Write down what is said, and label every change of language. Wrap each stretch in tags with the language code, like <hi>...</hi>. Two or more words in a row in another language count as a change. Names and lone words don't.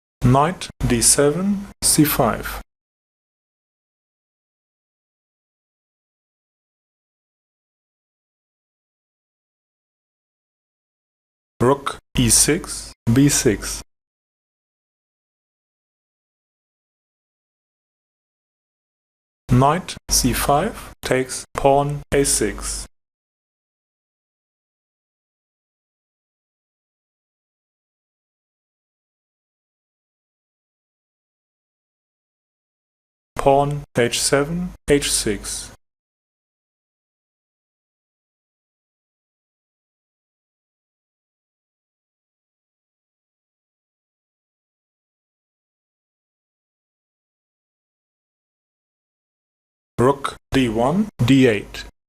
<en>Knight d7, c5. Rook e6, b6. Knight c5 takes pawn a6. Pawn h7, h6. Rook d1, d8.</en>